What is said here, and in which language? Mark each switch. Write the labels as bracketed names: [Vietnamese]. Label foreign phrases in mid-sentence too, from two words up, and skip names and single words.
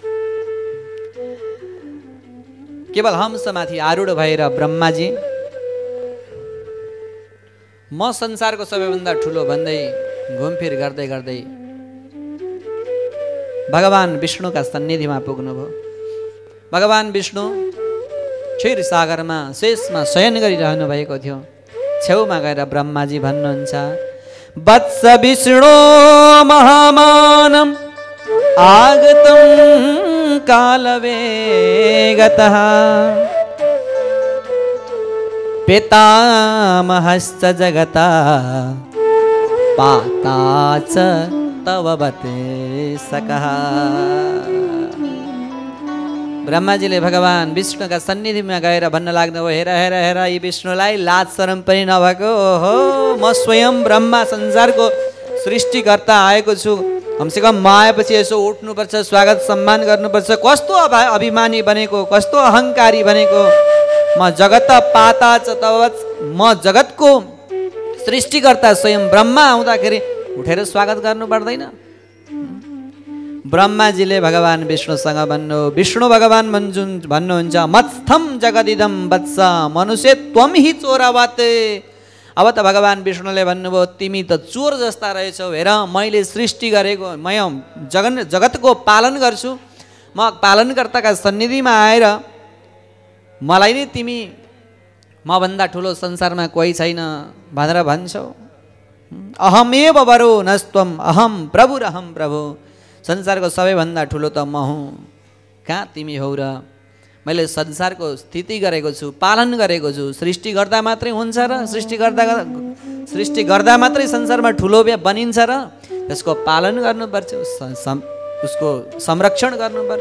[Nepali] केवल हंसमाथि आरूढ भएर ब्रह्माजी म संसारको सबैभन्दा ठुलो भन्दै घुमफिर गर्दै गर्दै भगवान विष्णुका सन्निधिमा पुग्नुभयो। भगवान विष्णु क्षीर सागरमा शेषमा शयन गरिरहनु भएको थियो। छेउमा गएर ब्रह्माजी भन्नुहुन्छ, [Sanskrit] वत्स विष्णु महामानम आगतं कालवेगतः पितामहश्च जगता पाता च तव वते सकः। [Nepali] ब्रह्माजीले भगवान विष्णुका सन्निधिमा गएर भन्न लाग्नुभयो, हेर हेर हेर, यी विष्णुलाई लाज शरम पनि नभएको हो। म स्वयं ब्रह्मा संसारको सृष्टिकर्ता आएको छु। कमसेकम म आएपछि यसो उठ्नुपर्छ, स्वागत सम्मान गर्नुपर्छ। कस्तो अभिमानी बनेको, कस्तो अहङ्कारी बनेको। [Sanskrit] म जगत पाता च तव, [Nepali] म जगतको सृष्टिकर्ता स्वयं ब्रह्मा आउँदाखेरि उठेर स्वागत गर्नु पर्दैन? ब्रह्माजीले भगवान विष्णुसँग भन्नु, विष्णु भगवान भन्नुहुन्छ, [Sanskrit] मत्स्थम जगदिदम वत्स मनुष्य त्वम हि चोरवते। [Nepali] अब त भगवान विष्णुले भन्नुभयो, तिमी त चोर जस्ता रहेछौ। हेर, मैले सृष्टि गरेको, म जगतको पालन गर्छु। म पालनकर्ताका सन्निधिमा आएर मलाई नै तिमी मभन्दा ठुलो संसारमा कोही छैन भनेर भन्छौ। [Sanskrit] अहमेव वरो नस्त्वम अहम प्रभुरहम प्रभु। [Nepali] संसारको सबैभन्दा ठुलो त म हुँ, कहाँ तिमी हौ र? मैले संसारको स्थिति गरेको छु, पालन गरेको छु। सृष्टि गर्दा मात्रै हुन्छ र? सृष्टि गर्दा मात्रै संसारमा ठुलो बनिन्छ र? त्यसको पालन गर्नुपर्छ, उसको संरक्षण गर्नु पर्यो।